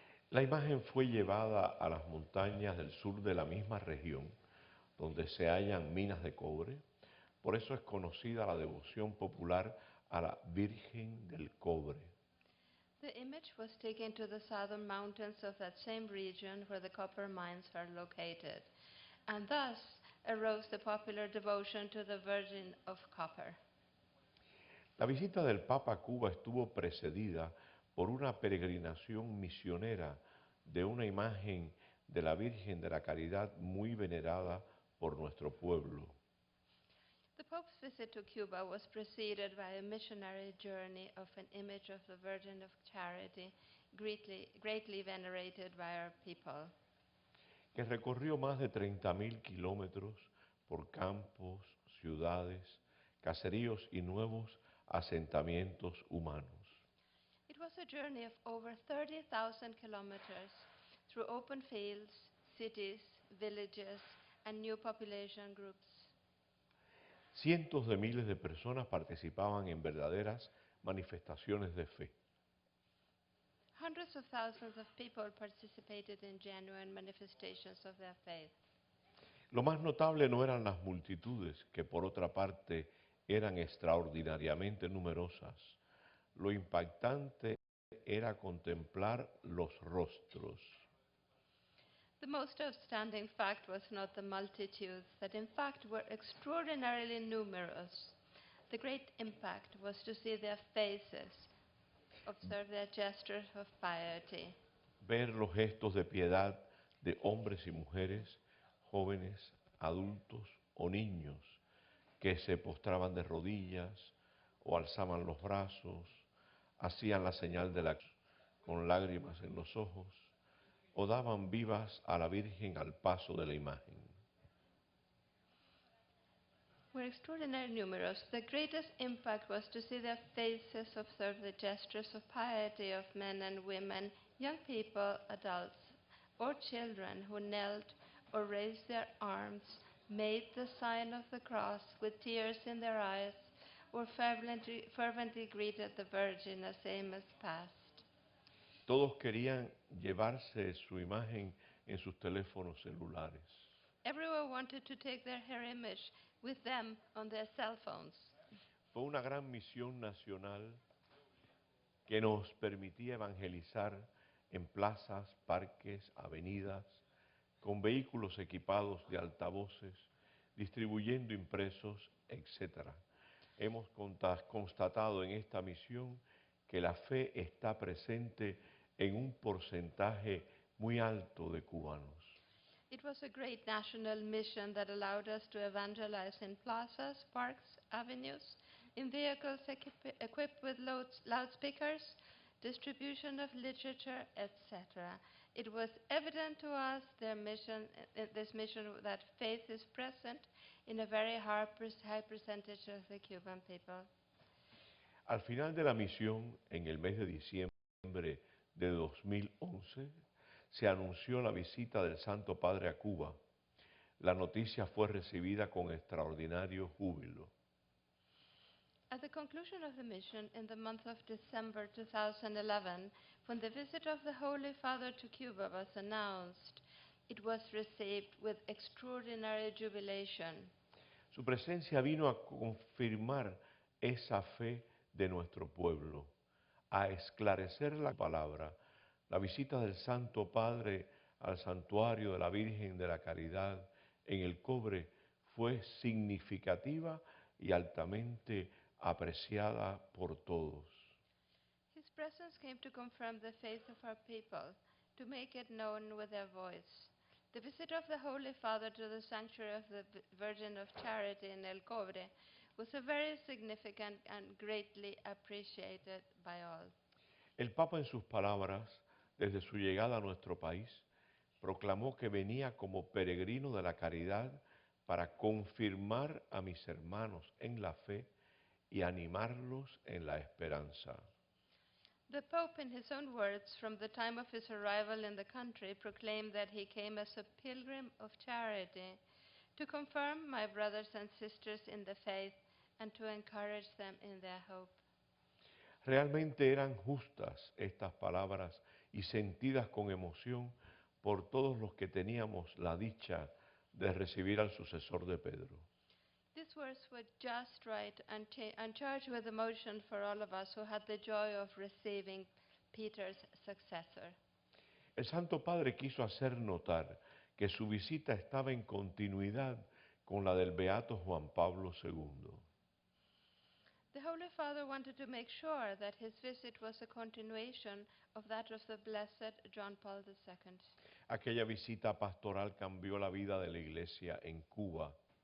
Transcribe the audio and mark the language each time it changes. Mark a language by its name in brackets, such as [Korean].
[Spanish] La imagen fue llevada a las montañas del sur de la misma región, donde se hallan minas de cobre. Por eso es conocida la devoción popular a la Virgen del Cobre. [English] The image was taken to the southern mountains of that same region where the copper mines are located, and thus arose the popular devotion to the Virgin of Copper. [Spanish] La visita del Papa a Cuba estuvo precedida por una peregrinación misionera de una imagen de la Virgen de la Caridad muy venerada por nuestro pueblo. [English] The Pope's visit to Cuba was preceded by a missionary journey of an image of the Virgin of Charity, greatly venerated by our people, [Spanish] que recorrió más de 30.000 kilómetros por campos, ciudades, caseríos y nuevos asentamientos humanos. [English] It was a journey of over 30,000 kilometers through open fields, cities, villages, and new population groups. [Spanish] Cientos de miles de personas participaban en verdaderas manifestaciones de fe. [English] Hundreds of thousands of people participated in genuine manifestations of their faith. [Spanish] Lo más notable no eran las multitudes, que por otra parte eran extraordinariamente numerosas. Lo impactante era contemplar los rostros. [English] The most outstanding fact was not the multitudes, that in fact were extraordinarily numerous. The great impact was to see their faces, observe their gestures of piety. [Spanish] Ver los gestos de piedad de hombres y mujeres, jóvenes, adultos o niños, que se postraban de rodillas o alzaban los brazos, hacían la señal de la cruz con lágrimas en los ojos, o daban vivas a la Virgen al paso de la imagen. [English] Were extraordinarily numerous. The greatest impact was to see their faces, observe the gestures of piety of men and women, young people, adults, or children who knelt or raised their arms, made the sign of the cross with tears in their eyes, or fervently greeted the Virgin as Amos passed. [Spanish] Todos querían llevarse su imagen en sus teléfonos celulares. [English] Everyone wanted to take her image with them on their cell phones. [Spanish] Fue una gran misión nacional que nos permitía evangelizar en plazas, parques, avenidas, con vehículos equipados de altavoces, distribuyendo impresos, etc. Hemos constatado en esta misión que la fe está presente en un porcentaje muy alto de cubanos. [English] It was a great national mission that allowed us to evangelize in plazas, parks, avenues, in vehicles equipped with loudspeakers, distribution of literature, etc. It was evident to us this mission that faith is present in a very high percentage of the Cuban people. [Spanish] Al final de la misión, en el mes de diciembre de 2011, se anunció la visita del Santo Padre a Cuba. La noticia fue recibida con extraordinario júbilo. [English] At the conclusion of the mission in the month of December 2011, when the visit of the Holy Father to Cuba was announced, it was received with extraordinary jubilation. [Spanish] Su presencia vino a confirmar esa fe de nuestro pueblo, a esclarecer la palabra. La visita del Santo Padre al santuario de la Virgen de la Caridad en El Cobre fue significativa y altamente apreciada por todos. [English] His presence came to confirm the faith of our people, to make it known with their voice. The visit of the Holy Father to the sanctuary of the Virgin of Charity in El Cobre was a very significant and greatly appreciated by all. [Spanish] El Papa, en sus palabras, desde su llegada a nuestro país, proclamó que venía como peregrino de la caridad para confirmar a mis hermanos en la fe y animarlos en la esperanza. [English] The Pope, in his own words, from the time of his arrival in the country, proclaimed that he came as a pilgrim of charity to confirm my brothers and sisters in the faith and to encourage them in their hope. [Spanish] Realmente eran justas estas palabras y sentidas con emoción por todos los que teníamos la dicha de recibir al sucesor de Pedro. [English] These words were just right and charged with emotion for all of us who had the joy of receiving Peter's successor. [Spanish] El Santo Padre quiso hacer notar que su visita estaba en continuidad con la del Beato Juan Pablo II. [English] The Holy Father wanted to make sure that his visit was a continuation of that of the Blessed John Paul II. [Spanish] Aquella visita pastoral cambió la vida de la Iglesia en Cuba.